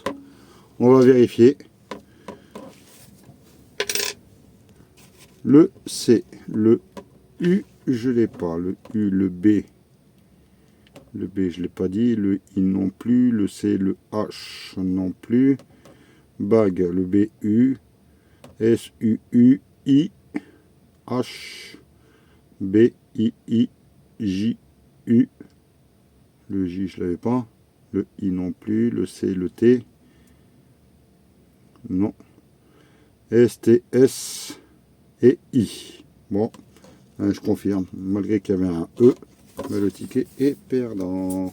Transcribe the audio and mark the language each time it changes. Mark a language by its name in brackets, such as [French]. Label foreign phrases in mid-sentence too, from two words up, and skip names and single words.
[French] On va vérifier. Le C, le U, je l'ai pas. Le U, le B. Le B, je l'ai pas dit. Le I non plus. Le C, le H non plus. Bag, le B, U. S, U, U, I. H. B, I, I. J, U. Le J, je l'avais pas. Le I non plus. Le C, le T. Non. S, T, S et I. Bon, je confirme. Malgré qu'il y avait un E, mais le ticket est perdant.